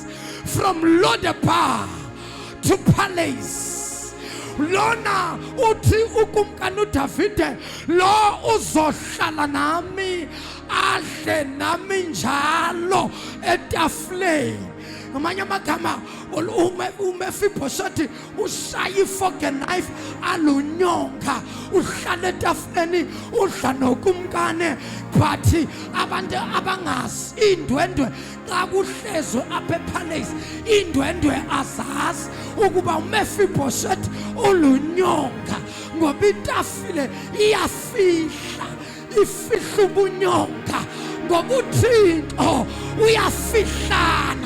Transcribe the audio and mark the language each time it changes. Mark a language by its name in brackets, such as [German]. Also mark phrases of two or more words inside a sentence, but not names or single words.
[English] From Lodebar to Palace, [Xhosa] lona uthi ukumkani uDavid, lo uzohlala nami, adle nami njalo etafuleni. Ngamanye amagama uMefiboshethi ushaya [English] ifork and knife [Xhosa] alunyonga, uhlala etafuleni udla nokumkani. But abantu abangazi indwendwe xa kuhlezwe apha ePalace, indwendwe azazi ukuba uMefiboshethi ulunyonga, ngoba itafile iyafihla ifihla ubunyonga ngoba uThixo uyafihlana.